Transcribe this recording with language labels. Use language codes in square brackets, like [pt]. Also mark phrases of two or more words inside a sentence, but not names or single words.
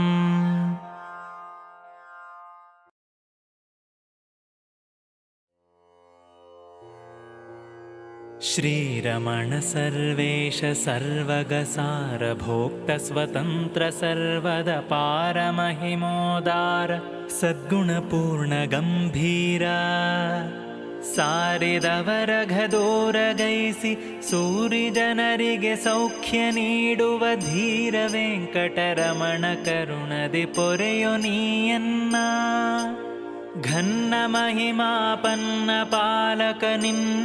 [sa] श्रीरमण सर्वेश सर्वगसारभोक्त स्वतन्त्र सर्वदा पारमहिमोदार सद्गुणपूर्ण गम्भीरा [kn] ಸಾರಿದವರಘದೋರಗೈಸಿ ಸೂರಿಜನರಿಗೆ ಸೌಖ್ಯ ನೀಡುವ ಧೀರ ವೆಂಕಟರಮಣ ಕರುಣದಿ ಪೊರೆಯೊ ನೀಯನ್ನ ಘನ್ನ ಮಹಿಮಾಪನ್ನ ಪಾಲಕ ನಿನ್ನ